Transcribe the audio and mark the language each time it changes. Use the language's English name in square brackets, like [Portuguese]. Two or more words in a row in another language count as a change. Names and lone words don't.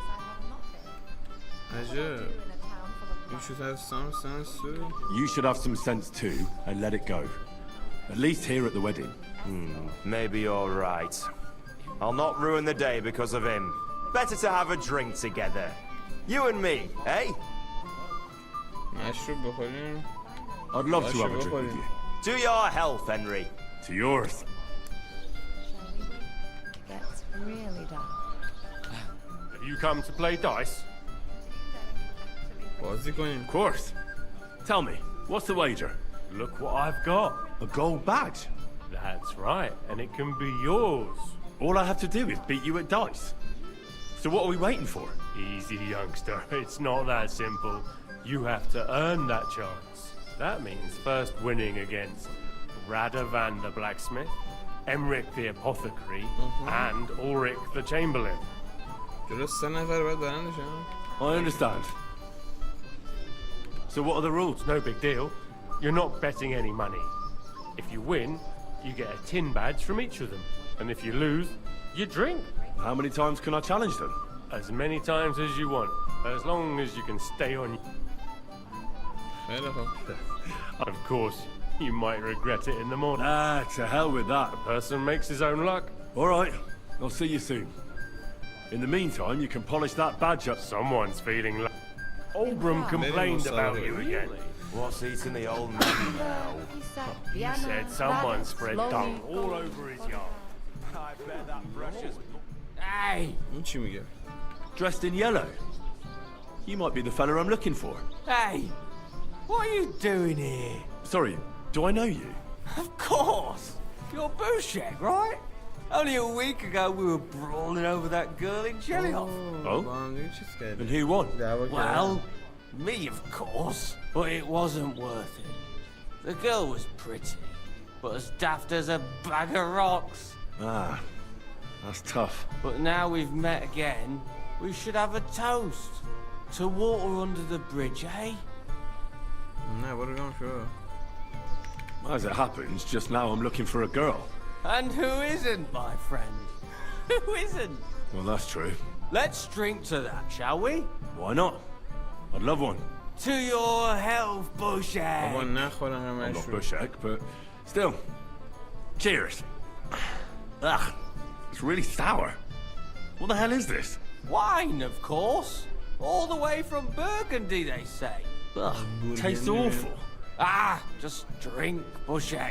[English] You should have some sense too. You should have some sense too, and let it go. At least here at the wedding. Maybe you're right. I'll not ruin the day because of him. Better to have a drink together. You and me, eh? [Persian] مشروب بخوریم. [English] I'd love to have a drink with you. To your health, Henry. To yours. Gets really dark. Have you come to play dice? [Persian] بازی کنیم. [English] Of course. Tell me, what's the wager? Look what I've got. A gold badge. That's right, and it can be yours. All I have to do is beat you at dice. So what are we waiting for? Easy, youngster. It's not that simple. You have to earn that chance. That means first winning against Radovan the blacksmith, Emric the apothecary, and Ulrich the chamberlain. [Persian] جلو 3 نفر باید برندشن. [English] I understand. So what are the rules? No big deal. You're not betting any money. If you win, you get a tin badge from each of them. And if you lose, you drink. How many times can I challenge them? As many times as you want, as long as you can stay on. [Persian] خیلی خوب. [English] Of course, you might regret it in the morning. Ah, to hell with that. Person makes his own luck. All right, I'll see you soon. In the meantime, you can polish that badge up. Someone's feeling like Oldbrum complained about you again. What's eating the old man now? He said someone spread dung all over his yard. I bet that precious... Hey! [Persian] این چی میگه؟ [English] Dressed in yellow. You might be the fella I'm looking for. Hey, what are you doing here? Sorry, do I know you? Of course, you're Bushek, right? Only a week ago we were brawling over that girl in Jellyhoff. Oh? [Persian] با هم دیگه چیز [English] And [Persian] کردیم. [English] who won? [Persian] دعوا کردیم. [English] Well, me of course, but it wasn't worth it. The girl was pretty, but as daft as a bag of rocks. Ah, that's tough. But now we've met again, we should have a toast. To water under the bridge, eh? [Persian] نه برو گم شو. [English] As it happens, just now I'm looking for a girl. And who isn't, my friend? Who isn't? Well, that's true. Let's drink to that, shall we? Why not? I'd love one. To your health, Bushek! [Persian] بابا نخورم [English] I'm not [Persian] مشروب. [English] Bushek, but still. Cheers. Ugh, it's really sour. What the hell is this? Wine, of course. All the way from Burgundy, they say. Ugh, tastes awful. Ah, just drink, Bushek.